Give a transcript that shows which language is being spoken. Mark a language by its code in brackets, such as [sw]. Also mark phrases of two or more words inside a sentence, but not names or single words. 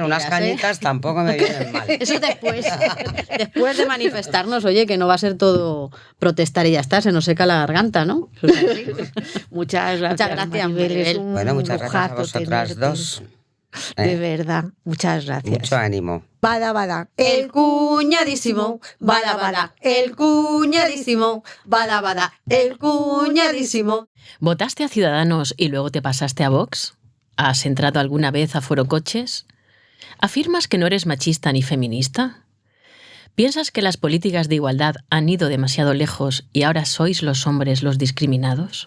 [es] Bueno, unas cañitas tampoco me vienen mal. Eso después de manifestarnos, oye, que no va a ser todo protestar y ya está, se nos seca la garganta, ¿no? Muchas gracias. Muchas gracias, Maribel. Bueno, muchas gracias a vosotras dos. De verdad, muchas gracias. Mucho ánimo. Bada, bada. El cuñadísimo, bada, bada. El cuñadísimo, bada, bada. El cuñadísimo. ¿Votaste a Ciudadanos y luego te pasaste a Vox? ¿Has entrado alguna vez a Foro Coches? ¿Afirmas que no eres machista ni feminista? ¿Piensas que las políticas de igualdad han ido demasiado lejos y ahora sois los hombres los discriminados?